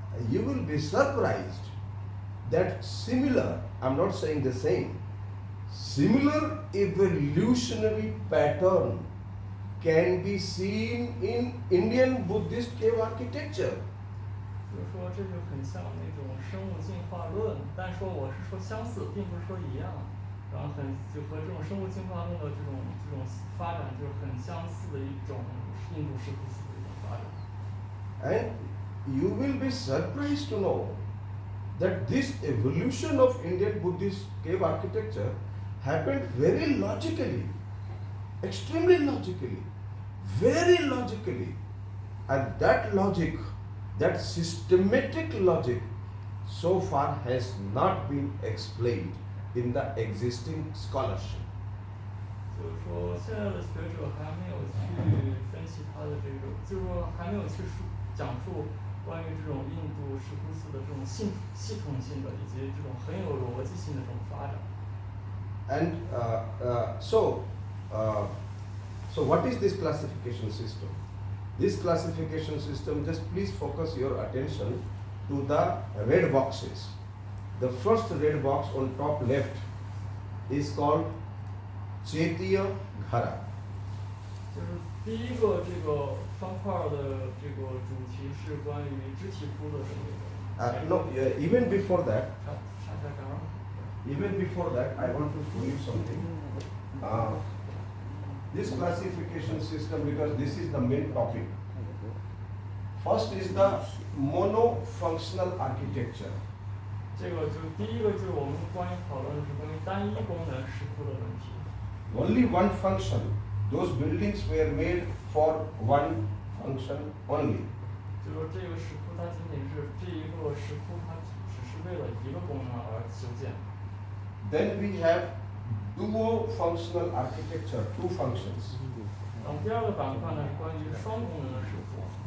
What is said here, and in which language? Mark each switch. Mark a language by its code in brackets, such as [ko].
[en] You will be surprised that similar, I'm not saying the same, similar evolutionary pattern can be seen in Indian Buddhist cave architecture. [zh] 就是说这就很像那种生物进化论，但说我是说相似，并不是说一样，然后就和这种生物进化论的这种发展就是很相似的一种印度石窟寺的一种发展。 [en] And you will be surprised to know that this evolution of Indian Buddhist cave architecture happened very logically, extremely logically, very logically. And that logic, that systematic logic, so far has not been explained in the existing scholarship. [zh] 就是说，现在的学者还没有去分析它的这个，就是说还没有去讲述关于这种印度石窟寺的这种系统性的以及这种很有逻辑性的这种发展。 [en] And so what is this classification system? This classification system, just please focus your attention to the red boxes. The first red box on top left is called Chetiya Ghara. [zh] 就是第一个这个方块的这个主题是关于肢体窟的这个。 [en] No, even before that, [zh] 查下岗。 [en] even before that, I want to show you something. This classification system, because this is the main topic. First is the monofunctional architecture. [zh] 这个就第一个就是我们关于讨论的是关于单一功能石窟的问题。 [en] Only one function. Those buildings were made for one function only. [zh] 就说这个石窟它仅仅是这一个石窟，它只是为了一个功能而修建。 [en] Then we have duo-functional architecture, two functions. [zh] 然后第二个板块呢是关于双功能的石窟。